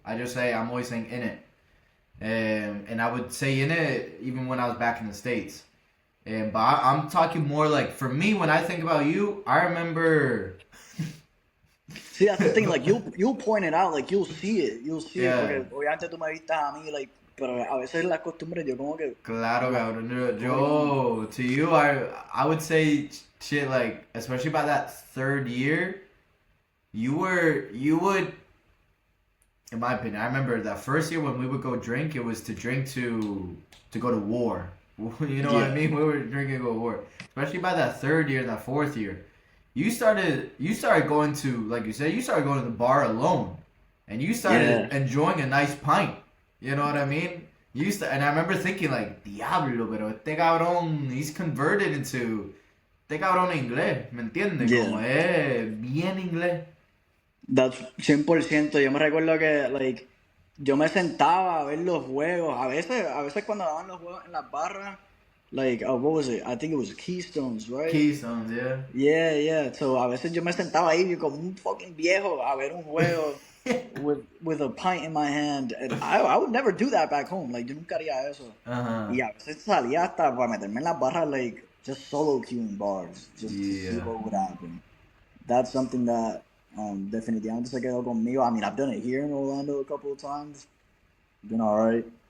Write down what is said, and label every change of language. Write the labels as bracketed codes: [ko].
[en] I just say I'm always saying in it, and I would say in it even when I was back in the States. But I'm talking more like for me when I think about you, I remember. See, that's the thing, like, you'll point it out, like, you'll see it, Yeah, [es] porque obviamente tú me viste a mí, like, pero a veces las costumbres yo como que, claro, [en] like, [es] cabrón. como que no. [en] Yo, to you, I would say shit like, especially by that third year, you would, in my opinion, I remember that first year when we would go drink, it was to drink to go to war. You know what I Yeah. mean? We were drinking to go to war. Especially by that third year, that fourth year, you started going to, like you said, you started going to the bar alone, and you Yeah. started enjoying a nice pint. You know what I mean? And I remember thinking like, [es] diablo, pero este cabrón, [en] he's converted into [es] este cabrón inglés, ¿me entiendes? Como [en] Yeah. [es] bien inglés. [en] That's 100%. [es] Yo me recuerdo que, like, yo me sentaba a ver los juegos. A veces cuando daban los juegos en las barras, [en] like, what was it? I think it was Keystones, right? Keystones, yeah. Yeah, yeah. [es] So a veces yo me sentaba ahí como un fucking viejo a ver un juego [en] with a pint in my hand. And I would never do that back home. [es] Like, yo nunca haría eso. Uh-huh. Y a veces salía hasta para meterme en las barras, like, [en] just solo queuing bars, just to see Yeah. what would happen. That's something that [es] definitivamente se quedó conmigo. [en] I mean, I've done it here in Orlando a couple of times. Been all right.